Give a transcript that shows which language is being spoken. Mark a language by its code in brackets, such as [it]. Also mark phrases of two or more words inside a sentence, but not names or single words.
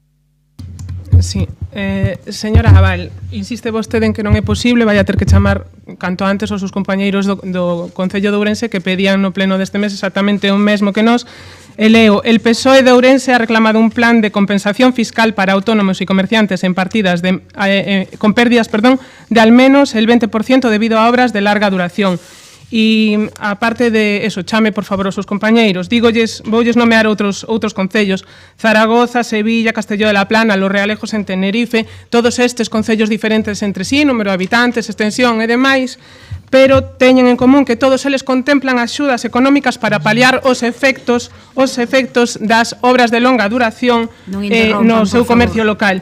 [gl] Sí, señora Abal, insiste vostede en que non é posible, vai a ter que chamar canto antes os seus compañeiros do Concello de Ourense que pedían no pleno deste mes exactamente o mesmo que nós. E leo, [es] el PSOE de Ourense ha reclamado un plan de compensación fiscal para autónomos y comerciantes en partidas con pérdidas de al menos el 20% debido a obras de larga duración. [gl] E, aparte de eso, chame, por favor, os seus compañeiros. Voulles nomear outros concellos. Zaragoza, Sevilla, Castelló de la Plana, Los Realejos en Tenerife, todos estes concellos diferentes entre sí, número de habitantes, extensión e demais, pero teñen en común que todos eles contemplan axudas económicas para paliar os efectos das obras de longa duración no seu comercio local.